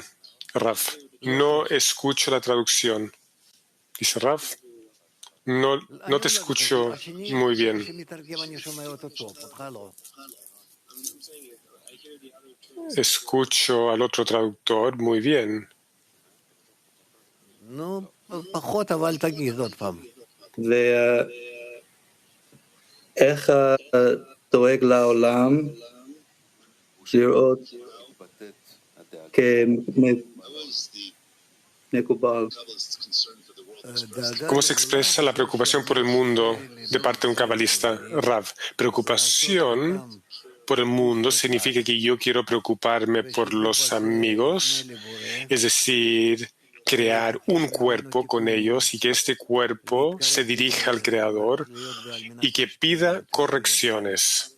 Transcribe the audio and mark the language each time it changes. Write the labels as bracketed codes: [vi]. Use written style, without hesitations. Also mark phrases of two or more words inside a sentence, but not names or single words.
[es] Rav, no escucho la traducción. Dice Rav, no te escucho muy bien. Escucho al otro traductor muy bien. [he] איך דואג לעולם לראות כמקובל. [es] ¿Cómo se expresa la preocupación por el mundo de parte de un cabalista? Rav, preocupación por el mundo significa que yo quiero preocuparme por los amigos, es decir, crear un cuerpo con ellos y que este cuerpo se dirija al Creador y que pida correcciones.